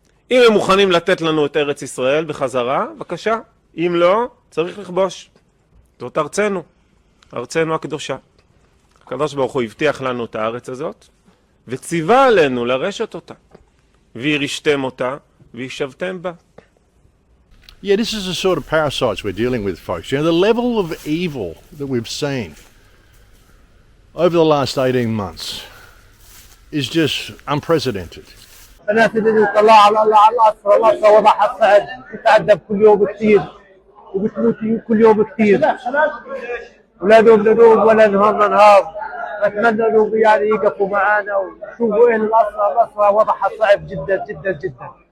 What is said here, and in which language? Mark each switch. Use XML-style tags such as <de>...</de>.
<he>אם הם מוכנים לתת לנו את ארץ ישראל בחזרה, בבקשה. אם לא, צריך לכבוש. זאת ארצנו, ארצנו הקדושה. הקדוש ברוך הוא הבטיח לנו את הארץ הזאת, וציווה עלינו לרשת אותה. וירשתם אותה, וישבתם בה.</he> <en>Yeah, this is the sort of parasites we're dealing with, folks. You know, the level of evil that we've seen over the last 18 months is just unprecedented.</en> <ar>الناس اللي يطلع على الأسرى وضعها الصعب يتعذب كل يوم كثير وبتموت كل يوم كثير ولا نوم ولا نهار نتمنى انهم يعني يقفوا معنا ويشوفوا ايه الأسرى وضعها صعب جدا جدا جدا.</ar>